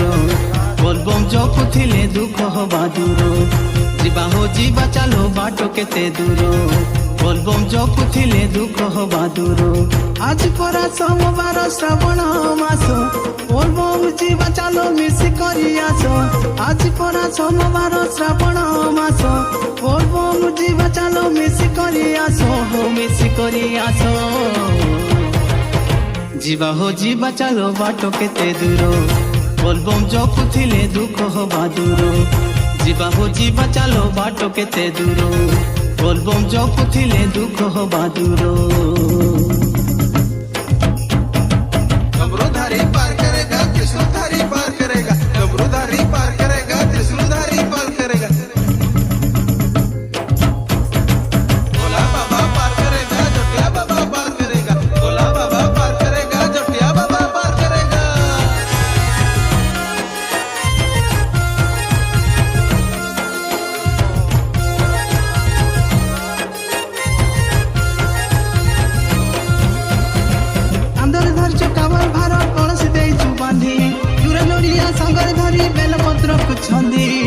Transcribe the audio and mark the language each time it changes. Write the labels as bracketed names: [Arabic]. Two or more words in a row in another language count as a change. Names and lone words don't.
[Odia] ବୋଲବମ୍ ଜପୁଥିଲେ ଦୁଃଖ ହବା ଦୂର ଯିବା ଚାଲ ବାଟ କେତେ ଦୂର ବୋଲବମ୍ ଜପୁଥିଲେ ଦୁଃଖ ହବା ଦୂର ଆଜି ପରା ସୋମବାର ଶ୍ରାବଣ ମାସ ବୋଲବମ୍ ଯିବା ଚାଲ ମିଶି କରି ଆସ ଆଜି ପରା ସୋମବାର ଶ୍ରାବଣ ମାସ ବୋଲବମ୍ ଯିବା ଚାଲ ମିଶି କରି ଆସ ମିଶି କରି ଆସ ଯିବା ଚାଲ ବାଟ କେତେ ଦୂର ବୋଲବମ୍ ଜପୁଥିଲେ ଦୁଃଖ ହବା ଦୂର ଯିବା ଚାଲ ବାଟ କେତେ ଦୂର ବୋଲବମ୍ ଜପୁଥିଲେ ଦୁଃଖ ହବା ଦୂର [Hindi] डमरूधारी पार करेगा त्रिशूलधारी पार करेगा डमरूधारी पार करेगा त्रिशूलधारी पार करेगा भोला बाबा पार करेगा जोटिया बाबा पार करेगा भोला बाबा पार करेगा जोटिया बाबा पार करेगा [Odia] ଆନ୍ଦରେ ଧରିଛ କାବର ଭାର କଳସି ଦେଇଛୁ ବାନ୍ଧି ଦୂର ନଡ଼ିଆ ସାଙ୍ଗରେ ଧରି ବେଲପତ୍ରକୁ ଛନ୍ଦି